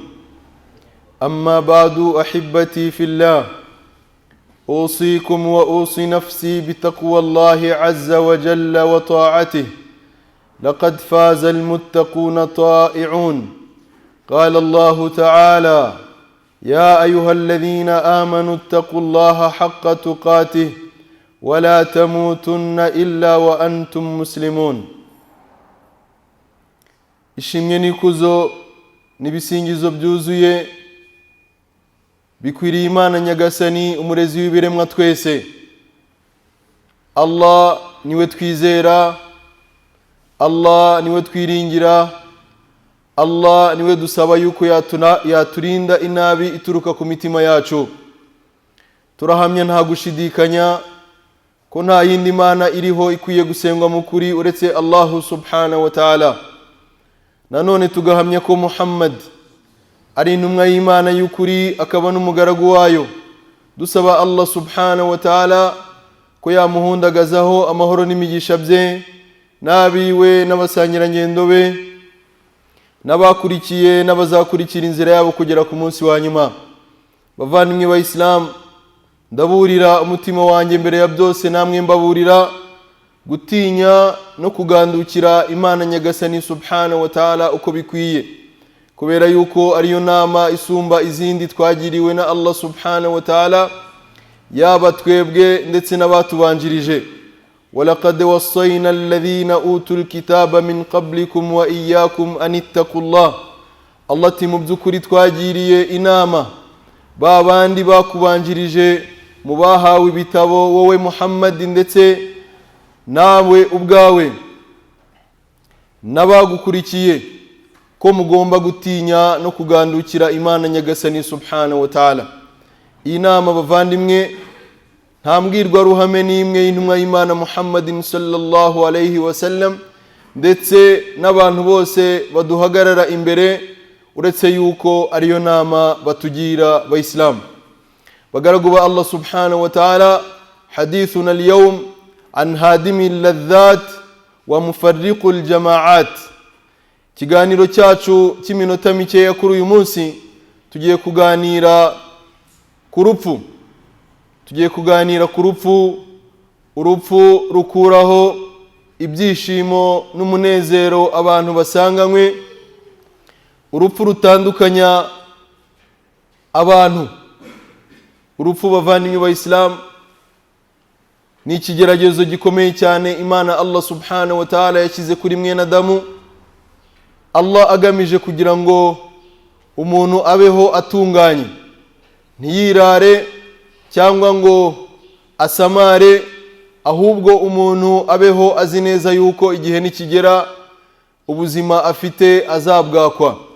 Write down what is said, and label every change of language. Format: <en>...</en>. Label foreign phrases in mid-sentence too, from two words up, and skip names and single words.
<ar>أما بعد أحبتي في الله، أوصيكم وأوصي نفسي بتقوى الله عز وجل وطاعته، لقد فاز المتقون طائعون. قال الله تعالى: يا أيها الذين آمنوا اتقوا الله حق تقاته ولا تموتن إلا وأنتم مسلمون.</ar> <rw>ishimwe n'ikuzo n'ibisingizo byuzuye bikwiriye Imana Nyagasani, umurezi w'ibiremwa twese. Allah niwe twizera, Allah niwe twiringira, Allah niwe dusaba yuko yaturinda inabi ituruka ku mitima yacu. Turahamya nta gushidikanya ko nta yindi Mana iriho ikwiye gusengwa mu kuri uretse</rw> <ar>الله سبحانه وتعالى.</ar> <rw>Nanone tugahamya ko Muhammad ari intumwa y'Imana y'ukuri akaba n'umugaragu wayo. Dusaba</rw> <ar>الله سبحانه وتعالى</ar> <rw>ko yamuhundagazaho amahoro n'imigisha bye, n'abiwe n'abasangirangendo be n'abakurikiye n'abazakurikira inzira yabo kugera ku munsi wa nyuma. Bavandimwe ba Islam, ndaburira umutima wanjye mbere ya byose, namwe mbaburira gutinya no kugandukira Imana</rw> <ar>Nyagasani سبحانه وتعالى</ar> <rw>uko bikwiye, kubera yuko ariyo nama isumba izindi twagiriwe na</rw> <ar>الله سبحانه وتعالى,</ar> <rw>yaba twebwe ndetse n'abatubanjirije.</rw> <ar>ولقد وصينا الذين أوتوا الكتاب من قبلكم وإياكم أن اتقوا الله.</ar> <rw>Allah ati mu by'ukuri twagiriye inama ba bandi bakubanjirije mu bahawe ibitabo, wowe Muhammad ndetse nawe ubwawe n'abagukurikiye, ko mugomba gutinya no kugandukira Imana</rw> <ar>Nyagasani سبحانه وتعالى.</ar> <rw>Iyi nama bavandimwe nta mbwirwaruhame n'imwe y'intumwa y'Imana Muhammadin</rw> <ar>صلى الله عليه وسلم</ar> <rw>ndetse n'abantu bose baduhagarara imbere uretse yuko ariyo nama batugira Abayisilamu. Bagaragu ba</rw> <ar>الله سبحانه وتعالى, حديثنا اليوم عن هادم اللذات ومفرق الجماعات.</ar> <rw>Kiganiro cyacu cy'iminota mikeya kuri uyu munsi tugiye kuganira ku rupfu. Tugiye kuganira ku rupfu, urupfu rukuraho ibyishimo n'umunezero abantu basanganywe, urupfu rutandukanya abantu. Urupfu bavandimwe ba Islam ni ikigeragezo gikomeye cyane Imana</rw> <ar>الله سبحانه وتعالى</ar> <rw>yashyize kuri mwene Adamu, Allah agamije kugira ngo umuntu abeho atunganye, ntiyirare cyangwa ngo asamare, ahubwo umuntu abeho azi neza yuko igihe nikigera ubuzima afite azabwakwa.</rw>